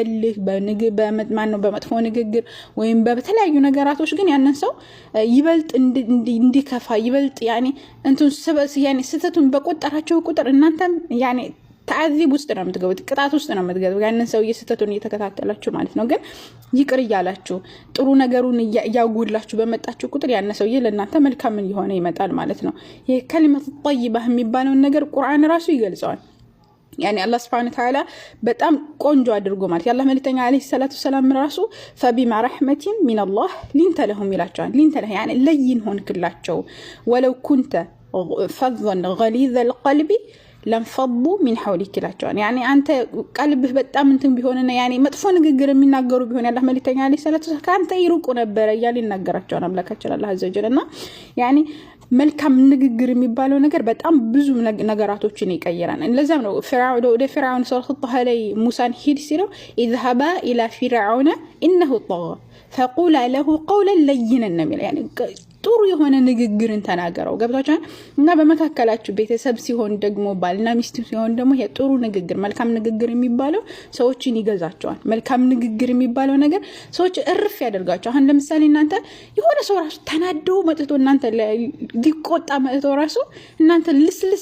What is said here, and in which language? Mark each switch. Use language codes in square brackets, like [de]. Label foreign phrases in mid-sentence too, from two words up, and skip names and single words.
[am] በመጥፎ ንግግር ወይም በተለያዩ ነገራቶች ግን ያንን ሰው ይበልጥ እንዲከፋ ይበልጥ ያኒ ስተቱን በቆጠራቸው ቁጥር እናንተም ያኒ ተዓዚብ ውስጥ ነው የምትገቡት፣ ቅጣት ውስጥ ነው የምትገቡት። ያንን ሰው እየስተቱን እየተከታተላችሁ ማለት ነው። ግን ይቅር እያላችሁ ጥሩ ነገሩን እያጎላችሁ በመጣችሁ ቁጥር ያን ሰው ለእናንተ መልካም እየሆነ ይመጣል ማለት ነው። ይሄ ከሊመቱ ጠይባ የሚባለው ነገር ቁርአን ራሱ ይገልጸዋል። ያኔ አላህ [ar] سبحانه وتعالى [am] በጣም ቆንጆ አድርጎ ማለት ያላህ [ar] መልእክተኛ عليه الصلاة السلام ራሱ فبما رحمة من الله لنت لهم ይላቸዋል። لنت له يعني [am] ለይን ሆንክላቸው [ar] ولو كنت فظا غليظ القلب لانفضوا من حولك [am] ይላቸዋል። ያኔ አንተ ቀልብህ በጣም እንትን ቢሆንና ያኔ መጥፎ ንግግር የሚናገሩ ቢሆን ያላህ መልእክተኛ [ar] عليه الصلاة [am] ካንተ ይሩቁ ነበር እያለ ይናገራቸዋል አምላካችን አላህ [ar] عز وجل [am] ያኔ መልካም ንግግር የሚባለው ነገር በጣም ብዙ ነገራቶችን ይቀይራል። ለዛም ነው ፍርዓውን ሱረቱ ጣሃ ላይ ሙሳን ሂድ ሲለው [ar] اذهبا الى فرعون انه طغى فقولا له قولا لينا [am] የሚል ያኔ ጥሩ የሆነ ንግግርን ተናገረው። ገብታችኋል? እና በመካከላችሁ ቤተሰብ ሲሆን ደግሞ ባልና ሚስት ሲሆን ደግሞ ጥሩ ንግግር፣ መልካም ንግግር የሚባለው ሰዎችን ይገዛቸዋል። መልካም ንግግር የሚባለው ነገር ሰዎች እርፍ ያደርጋቸዋል። አሁን ለምሳሌ እናንተ የሆነ ሰው ራሱ ተናደው መጥቶ እናንተ ሊቆጣ መጥቶ ራሱ እናንተ ልስልስ